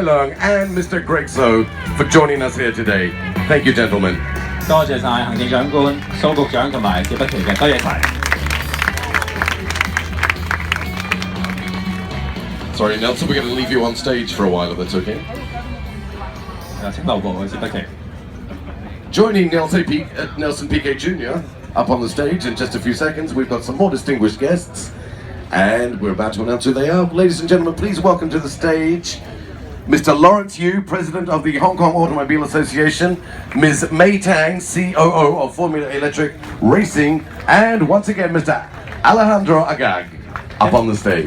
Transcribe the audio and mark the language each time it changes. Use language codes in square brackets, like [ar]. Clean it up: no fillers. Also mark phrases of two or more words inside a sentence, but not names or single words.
[en] Leung and Mr. Greg So for joining us here today. Thank you, gentlemen. [yue] 多謝晒行政長官蘇局長同埋謝不奇嘅，多謝晒。 [en] Sorry, Nelson, we're going to leave you on stage for a while, if that's okay. [yue] 請留步謝不奇。 [en] Joining Nelson Piquet Jr. up on the stage in just a few seconds, we've got some more distinguished guests, and we're about to announce who they are. Ladies and gentlemen, please welcome to the stage Mr. Lawrence Yu, President of the Hong Kong Automobile Association, Ms. Mei Tang, COO of Formula Electric Racing, and once again Mr. Alejandro Agag up on the stage.